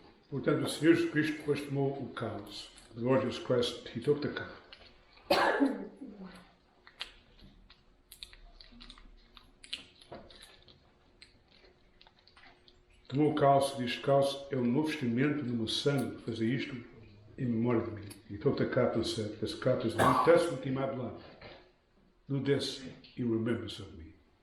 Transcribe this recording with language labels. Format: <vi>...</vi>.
<pt>Portanto, o Senhor Jesus Cristo depois tomou o cálice.</pt> <en>The Lord Jesus Christ, He took the cup.</en> <pt>Tomou o cálice, diz: cálice é o novo vestimento do meu sangue, fazer isto em memória de mim.</pt> <en>He took the cup and said, this cup is the New Testament in my blood. Do this in remembrance of me.</en>